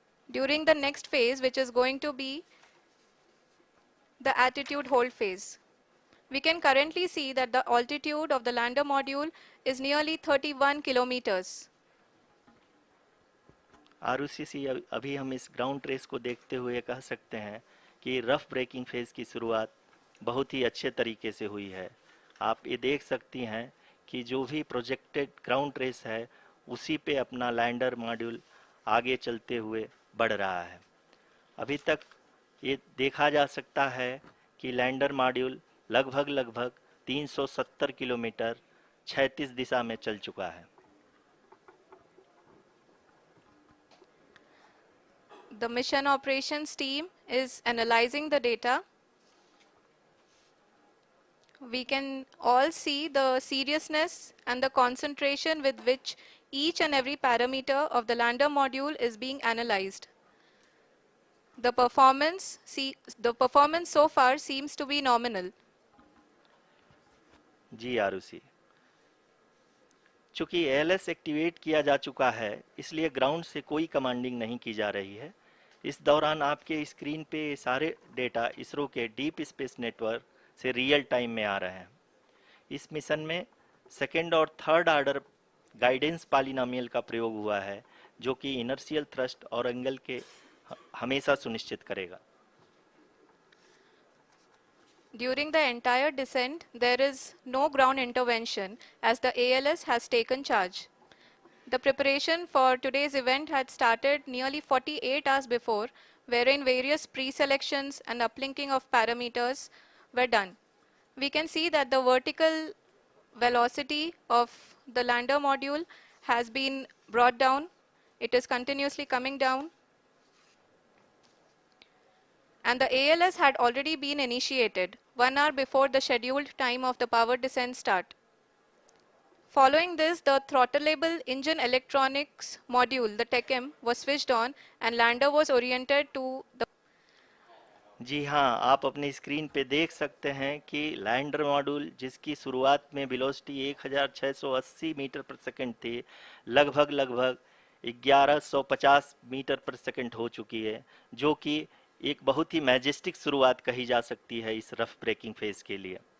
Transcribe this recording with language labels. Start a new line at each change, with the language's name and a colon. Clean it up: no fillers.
English: During the next phase, which is going to be the attitude hold phase. We can currently see that the altitude of the lander module is nearly 31 kilometers.
Hindi: Arushi, अभी हम इस ground trace को देखते हुए कह सकते हैं कि रफ ब्रेकिंग फेज की शुरुआत बहुत ही अच्छे तरीके से हुई है. आप ये देख सकती हैं कि जो भी प्रोजेक्टेड ग्राउंड ट्रेस है उसी पे अपना लैंडर मॉड्यूल आगे चलते हुए बढ़ रहा है. अभी तक ये देखा जा सकता है कि लैंडर मॉड्यूल लगभग 370 किलोमीटर 36 दिशा में चल चुका है.
English: The mission operations team is analyzing the data. We can all see the seriousness and the concentration with which each and every parameter of the lander module is being analyzed. The performance so far seems to be nominal.
Hindi: जी आरुषि, चूंकि ALS activate किया जा चुका है इसलिए ground से कोई commanding नहीं की जा रही है. इस दौरान आपके स्क्रीन पे सारे डेटा इसरो के डीप स्पेस नेटवर्क से रियल टाइम में आ रहे हैं. इस मिशन में सेकेंड और थर्ड ऑर्डर गाइडेंस पॉलिनोमियल का प्रयोग हुआ है जो कि इनर्शियल थ्रस्ट और एंगल के हमेशा सुनिश्चित करेगा.
English: During the entire descent, there is no ground intervention as the ALS has taken charge. The preparation for today's event had started nearly 48 hours before, wherein various pre-selections and uplinking of parameters were done. We can see that the vertical velocity of the lander module has been brought down. It is continuously coming down. And the ALS had already been initiated 1 hour before the scheduled time of the power descent start. Following this, the throttleable engine electronics module, the TECM, was switched on and lander was oriented to the...
Hindi: जी हाँ, आप अपनी screen पे देख सकते हैं कि lander module जिसकी शुरुआत में वेलोसिटी 1680 मीटर पर सेकंड थी, लगभग 1150 मीटर पर सेकंड हो चुकी है, जो कि एक बहुत ही मैजेस्टिक शुरुआत कही जा सकती है इस रफ ब्रेकिंग फेज के लिए.